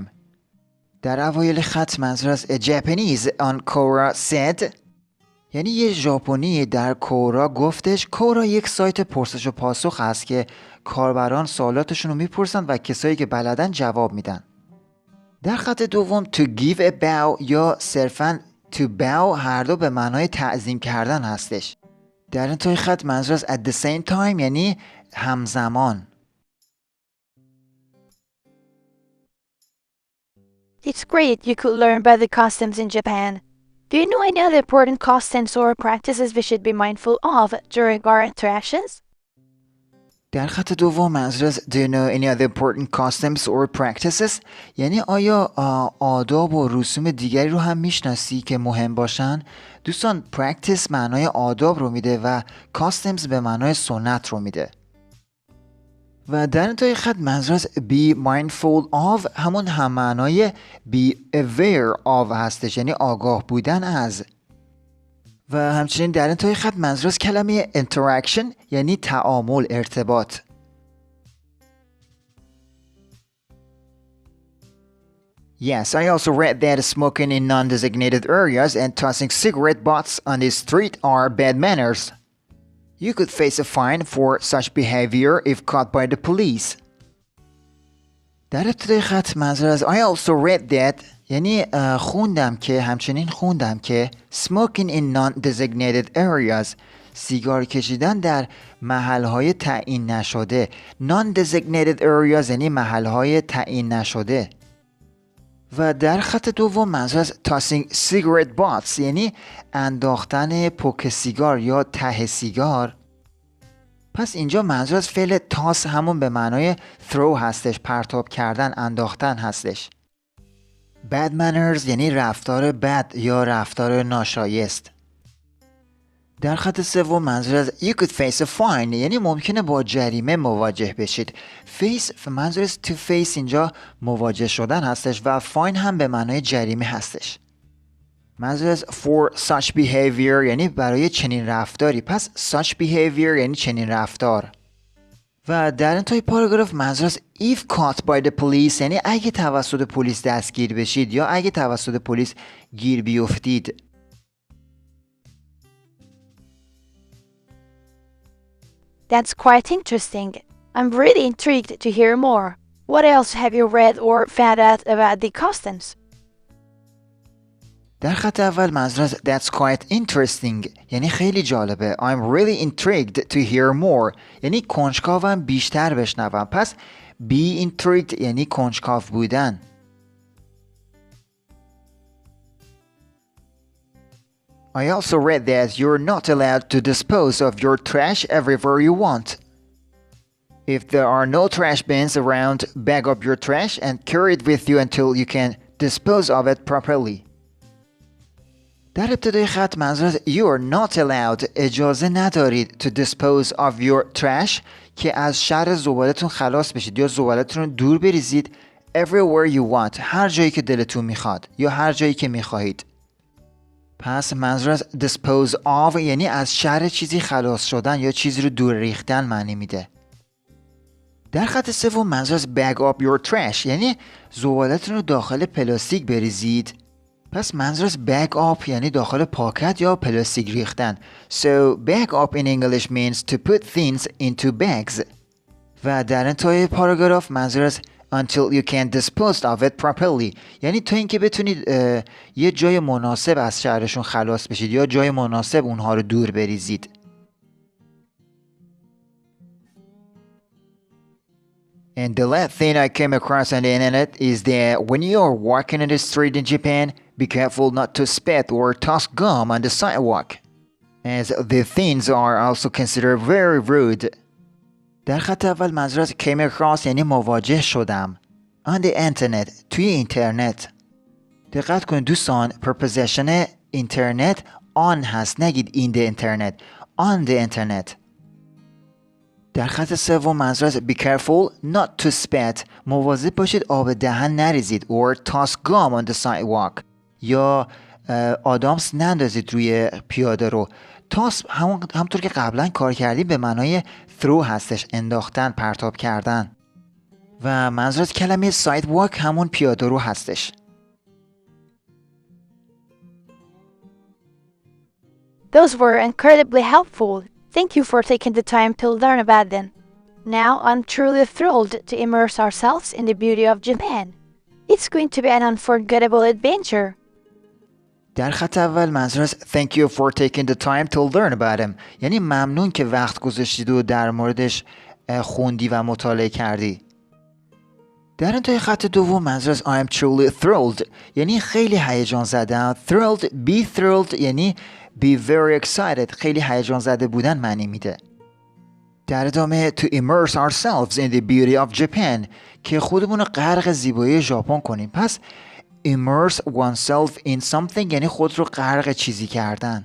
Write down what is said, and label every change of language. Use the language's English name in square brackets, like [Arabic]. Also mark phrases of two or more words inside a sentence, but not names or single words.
[Persian] در اوایل خط منظور از [English] a Japanese on Quora said [Persian] یعنی یه ژاپنی در کورا گفتش. کورا یک سایت پرسش و پاسخ هست که کاربران سوالاتشون رو میپرسن و کسایی که بلدن جواب میدن. در خط دوم [English] to give a bow [Persian] یا صرفاً [English] to bow [Persian] هر دو به معنای تعظیم کردن هستش. در انتهای خط منظور از [English] at the same time [Persian] یعنی همزمان. [English] It's great you could learn about the customs in Japan. Do you know any other important customs or practices we should be mindful of during our interactions? [Persian] در خط دوم منظور از [English] do you know any other important customs or practices [Persian] یعنی آیا آداب و رسوم دیگری رو هم میشناسی که مهم باشن؟ دوستان practice معنای آداب رو میده و customs به معنای سنت رو میده. و در انتهای خط منظور از [English] be mindful of [Persian] همون هم معنای [English] be aware of [Persian] هستش یعنی آگاه بودن از. و همچنین در انتهای خط منظور از کلمه interaction یعنی تعامل، ارتباط. [English] Yes, I also read that smoking in non-designated areas and tossing cigarette butts on the street are bad manners. You could face a fine for such behavior if caught by the police. [Persian] در ابتدای خط منظور از [English] I also read that [Persian] یعنی همچنین خوندم که [English] smoking in non-designated areas [Persian] سیگار کشیدن در محلهای تعیین نشده. [English] Non-designated areas [Persian] یعنی محلهای تعیین نشده. و در خط دوم منظور از [English] tossing cigarette butts [Persian] یعنی انداختن پک سیگار یا ته سیگار. پس اینجا منظور از فعل toss همون به معنای throw هستش، پرتاب کردن، انداختن هستش. [English] bad manners [Persian] یعنی رفتار بد یا رفتار ناشایست. در خط سوم منظور از [English] you could face a fine [Persian] یعنی ممکنه با جریمه مواجه بشید. face منظور از [English] to face [Persian] اینجا مواجه شدن هستش و fine هم به معنای جریمه هستش. منظور از [English] for such behavior [Persian] یعنی برای چنین رفتاری. پس [English] such behavior [Persian] یعنی چنین رفتار. و در انتهای پاراگراف منظور از [English] if caught by the police [Persian] یعنی اگه توسط پلیس دستگیر بشید یا اگه توسط پلیس گیر بیفتید. [English] That's quite interesting. I'm really intrigued to hear more. What else have you read or found out about the customs? [Persian] در خط اول منظور از [English] That's quite interesting [Persian] یعنی خیلی جالبه. [English] I'm really intrigued to hear more [Persian] یعنی کنجکاوم بیشتر بشنوم. پس [English] be intrigued [Persian] یعنی کنجکاو بودن. [English] I also read that you're not allowed to dispose of your trash everywhere you want. If there are no trash bins around, bag up your trash and carry it with you until you can dispose of it properly. [Persian] در ابتدای خط منظور از [English] You are not allowed [Persian] اجازه ندارید [English] to dispose of your trash [Persian] که از شر زبالتون خلاص بشید یا زبالتون رو دور بریزید [English] everywhere you want [Persian] هر جایی که دلتون میخواد یا هر جایی که میخواهید. پس منظور از [English] dispose of [Persian] یعنی از شر چیزی خلاص شدن یا چیزی رو دور ریختن معنی میده. در خط سوم منظور از [English] bag up your trash [Persian] یعنی زبالتون رو داخل پلاستیک بریزید. پس منظور از [English] bag up [Persian] یعنی داخل پاکت یا پلاستیک ریختن. [English] So bag up in English means to put things into bags. [Persian] و در انتهای پاراگراف منظور از [English] until you can dispose of it properly [Persian] یعنی تا اینکه بتونید یه جای مناسب از شرشون خلاص بشید یا جای مناسب اونها رو دور بریزید. [English] And the last thing I came across on the internet is that when you are walking in the street in Japan, be careful not to spit or toss gum on the sidewalk, as the things are also considered very rude. [Persian] در خط اول منظور از [English] came across [Persian] یعنی مواجه شدم. [English] On the internet [Persian] توی اینترنت. دقت کنید دوستان preposition اینترنت on هست نگید [English] in the internet. On the internet. [Persian] در خط سوم منظور از [English] be careful not to spit [Persian] مواظب باشید آب دهن نریزید [English] or toss gum on the sidewalk [Persian] یا آدامس نندازید روی پیاده رو. تاس همونطور که قبلا کار کردیم به معنای throw هستش انداختن پرتاب کردن و منظور از کلمه sidewalk همون پیاده رو هستش. [English] Those were incredibly helpful. Thank you for taking the time to learn about them. Now I'm truly thrilled to immerse ourselves in the beauty of Japan. It's going to be an unforgettable adventure. [Persian] در خط اول منظور از [English] Thank you for taking the time to learn about them [Persian] یعنی ممنون که وقت گذاشتید و در موردش خوندی و مطالعه کردی. در انتهای خط دوم منظور از [English] I am truly thrilled [Persian] یعنی خیلی هیجان زدم. [English] Thrilled, be thrilled [Persian] یعنی [English] be very excited [Persian] خیلی هیجان زده بودن معنی میده. در ادامه [English] to immerse ourselves in the beauty of Japan [Persian] که خودمون رو غرق زیبایی ژاپن کنیم. پس [English] immerse oneself in something [Persian] یعنی خود رو غرق چیزی کردن.